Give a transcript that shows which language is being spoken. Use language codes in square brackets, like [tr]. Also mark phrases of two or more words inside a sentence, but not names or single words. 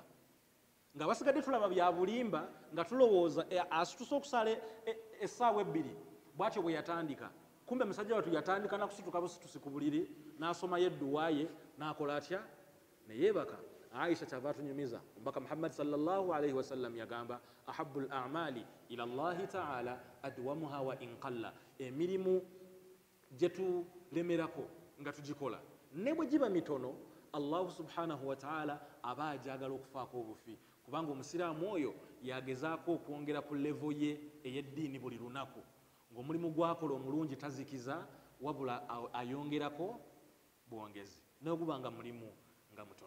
[lg] Nga basigadde tulaba bya bulimba nga tulowooza asituse okusala essaawa 2 bw'atyo bwe yatandika. Kumbe musajja watu yatandika nakusituka busitusi ku buliri n'asomayo edduwa ye n'akola atya ne yeebaka. Aisha kyava atunyumiza, omubaka Muhammad [ar] صلى الله عليه وسلم [lg] yagamba [ar] أحب الأعمال إلى الله تعالى أدومها وإن قل, [lg] emirimu gye tulemerako nga tugikola ne bwe giba mitono Allah [ar] سبحانه وتعالى [lg] aba ajagala okufaako obufi, kubanga omusiraamu oyo yagezaako okwongera ku levo ye ey'eddiini buli lunaku, ng'omulimu gwakola omulungi tazikiza wabula ayongerako bwongezi n'oguba nga mulimu nga mutono.